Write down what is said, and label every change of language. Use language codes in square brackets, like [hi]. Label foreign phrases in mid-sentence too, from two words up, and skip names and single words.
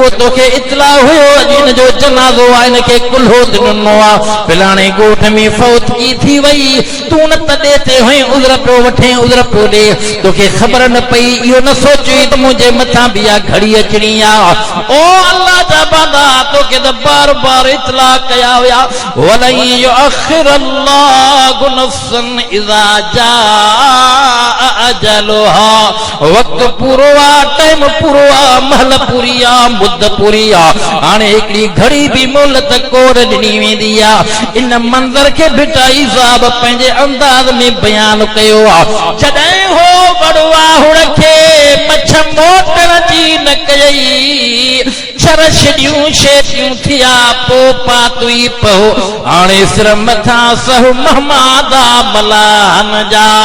[sd] तोखे इतलाउ हुयो अॼु हिन जो जनाज़ो आहे हिनखे कुल्हो ॾिनो आहे फलाणे ॻोठ में फौतगी थी वई तूं न तॾहिं ते हुई उज़र पियो वठे उज़र पियो ॾे तोखे ख़बर न पई इहो न सोची त मुंहिंजे मथां बि इहा घड़ी अचणी आहे ओ अल्लाह जा बंदा तोखे त बार बार इतला कया विया [ar] ولن يؤخر الله نفسا إذا جاء أجلها [sd] वक़्तु पूरो आहे टाइम पूरो आहे महल पूरी आहे मुद्द पूरी आहे हाणे हिकिड़ी घड़ी बि मोहलत कोन ॾिनी वेंदी आहे इन मंज़र खे भिटाई साहब पंहिंजे अंदाज़ में बयान कयो आहे जॾहिं हो वॾो वाहुड़ खे मछ मोटण जी न कयई छर छॾियूं शेटियूं थिया पोइ पातुई पहो हाणे सिर मथां सह महमादा मलाहन जा